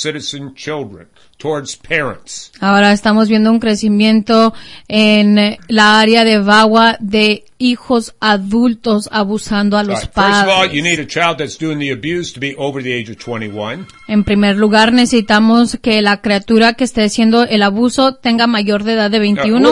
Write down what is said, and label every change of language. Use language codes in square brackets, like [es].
[en] citizen children towards parents. [es] Ahora estamos viendo un crecimiento en la área de VAWA de hijos adultos abusando a los padres. [en] First of all, you need a child that's doing the abuse to be over the age of 21. [es] En primer lugar, necesitamos que la criatura que esté haciendo el abuso tenga mayor de edad de 21.